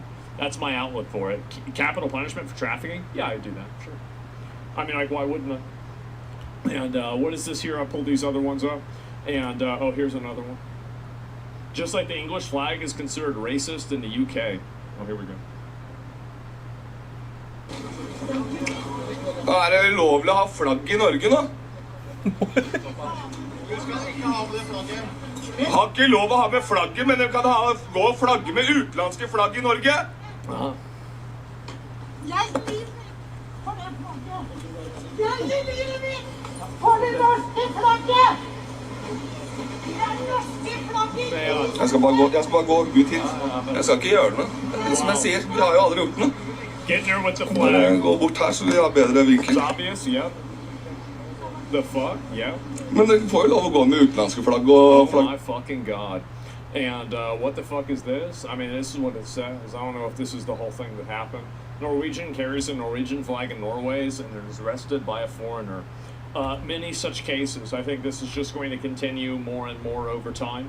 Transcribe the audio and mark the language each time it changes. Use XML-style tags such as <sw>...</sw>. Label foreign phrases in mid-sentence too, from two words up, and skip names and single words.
<en>That's my outlook for it. Capital punishment for trafficking? Yeah, I'd do that, sure. I mean, like, why wouldn't I? And what is this here? I pulled these other ones up. And, here's another one. Just like the English flag is considered racist in the UK. Oh, here we go.</en> <no>Er det lovlig å ha flagg I Norge nå? Har ikke lov å ha med flagget, men de kan gå og flagge med utenlandske flagg I Norge. Aha. Jeg skal bare gå ut hit. Jeg skal ikke gjøre noe. Som jeg sier, vi har jo aldri gjort noe.</no> <en>Get there with the flag.</en> <no>Gå bort her så vi har bedre vinkel.</no> <en>It's obvious, yeah. The fuck, yeah.</en> <no>Men de får jo lov å gå med utenlandske flagg og flagg.</no> <en>Oh my fucking god. And what the fuck is this? I mean, this is what it says. I don't know if this is the whole thing that happened. Norwegian carries a Norwegian flag in Norway's and is arrested by a foreigner. Many such cases. I think this is just going to continue more and more over time.</en>